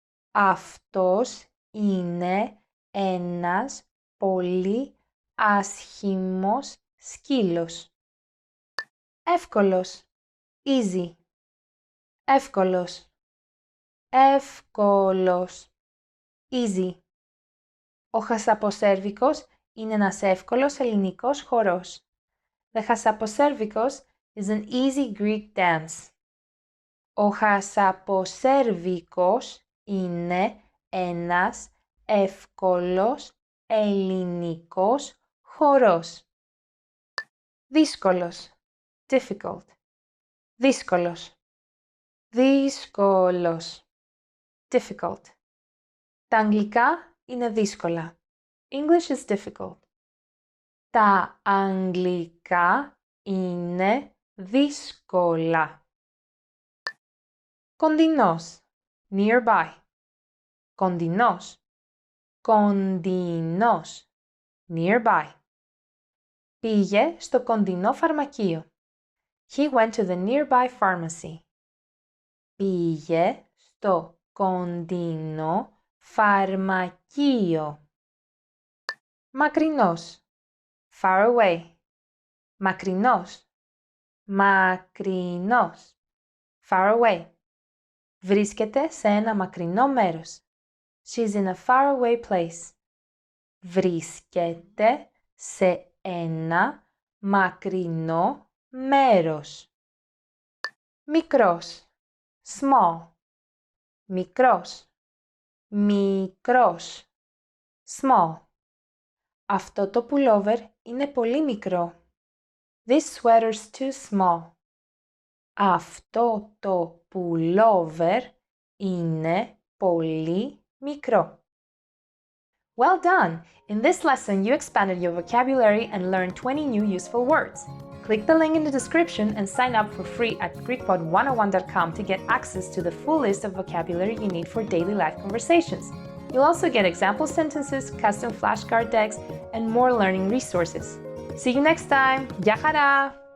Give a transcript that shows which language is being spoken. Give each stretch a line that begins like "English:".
Greek: Αυτός είναι ένας πολύ άσχημος σκύλος. Εύκολος. Easy. Εύκολος. Εύκολος. Easy. Ο χασαποσέρβικος είναι ένας εύκολος ελληνικός χορός.
English: The χασαποσέρβικος is an easy Greek dance.
Greek: Ο χασαποσέρβικος είναι ένας εύκολος ελληνικός χορός. Δύσκολος. Difficult. Δύσκολος. Δύσκολος. Difficult. Τα αγγλικά είναι δύσκολα.
English: English is difficult.
Greek: Τα αγγλικά είναι δύσκολα. Κοντινός. Nearby. Κοντινός. Κοντινός. Nearby. Πήγε στο κοντινό φαρμακείο.
English: He went to the nearby pharmacy.
Greek: Πήγε στο κοντινό φαρμακείο. Μακρινός.
English: Far away.
Greek: Μακρινός. Μακρινός.
English: Far away.
Greek: Βρίσκεται σε ένα μακρινό μέρος.
English: She's in a far away place.
Greek: Βρίσκεται σε ένα μακρινό μέρος. Μικρός. Small. Μικρός. Μικρός. Small. Αυτό το pullover είναι πολύ μικρό.
English: This sweater's too small.
Greek: Αυτό το pullover είναι πολύ μικρό.
English: Well done! In this lesson, you expanded your vocabulary and learned 20 new useful words. Click the link in the description and sign up for free at GreekPod101.com to get access to the full list of vocabulary you need for daily life conversations. You'll also get example sentences, custom flashcard decks, and more learning resources. See you next time!
Greek: Γεια χαρά!